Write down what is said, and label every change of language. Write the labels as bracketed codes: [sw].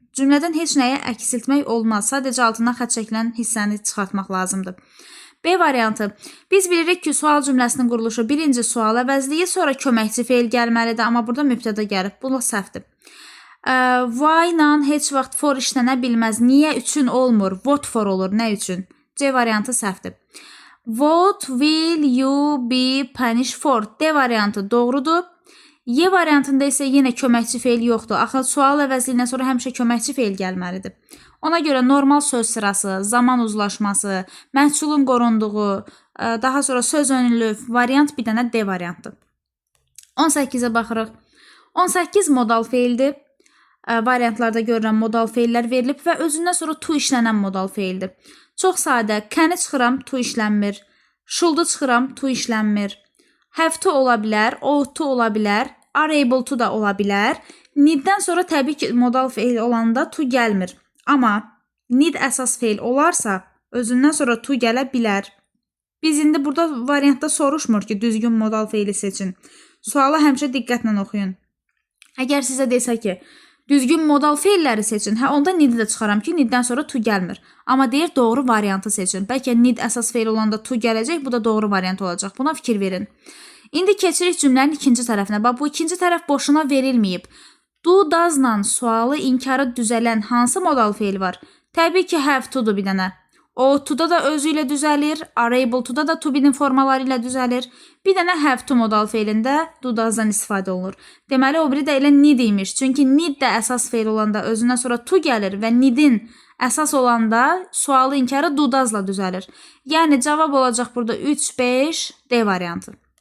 [az] Cümlədən heç nəyə əksiltmək olmaz. Sadəcə altından xətt çəkilən hissəni çıxartmaq lazımdır. B variantı. Biz bilirik ki, sual cümləsinin quruluşu birinci sual əvəzliyi, sonra köməkçi feil gəlməlidir, amma burada mübtəda gəlib. Bu səhvdir. Why ilə heç vaxt for işlənə bilməz. Niyə üçün olmur? What for olur. Nə üçün? C variantı səhvdir. [en] What will you be punished for? [az] D variantı doğrudur. Y variantında isə yenə köməkçi feil yoxdur. Axı sual əvəzliyindən sonra həmişə köməkçi feil gəlməlidir. Ona görə normal söz sırası, zaman uzlaşması, məhsulun qorunduğu, daha sonra söz önlü variant bir dənə D variantdır. 18-ə baxırıq. 18 modal feildir. Variantlarda görülən modal feillər verilib və özündən sonra to işlənən modal feildir. Çox sadə. Can-i çıxıram, to işlənmir. Should-u çıxıram, to işlənmir. Have to ola bilər, ought to ola bilər, are able to da ola bilər. Need-dən sonra təbii ki, modal feil olanda to gəlmir. Amma need əsas feil olarsa, özündən sonra to gələ bilər. Biz indi burada variantda soruşmur ki, düzgün modal feili seçin. Sualı həmişə diqqətlə oxuyun. Əgər sizə desə ki, düzgün modal feilləri seçin, onda need-i də çıxaram ki, need-dən sonra to gəlmir. Amma deyir, doğru variantı seçin. Bəlkə need əsas feil olanda to gələcək, bu da doğru variant olacaq. Buna fikir verin. İndi keçirik cümlənin ikinci tərəfinə. Bax, bu ikinci tərəf boşuna verilməyib. Do, does-la sualı inkarı düzələn hansı modal feil var? Təbii ki, have to-dur bir dənə. Ought to-da da özü ilə düzəlir. Are able to-da da to be-nin formaları ilə düzəlir. Bir dənə have to modal feilində do, does-dan istifadə olunur. Deməli, o biri də elə need imiş. Çünki need də əsas feil olanda özündən sonra to gəlir və need-in əsas olanda sualı inkarı do, does-la düzəlir. Yəni, cavab olacaq burada 3, 5, D variantı.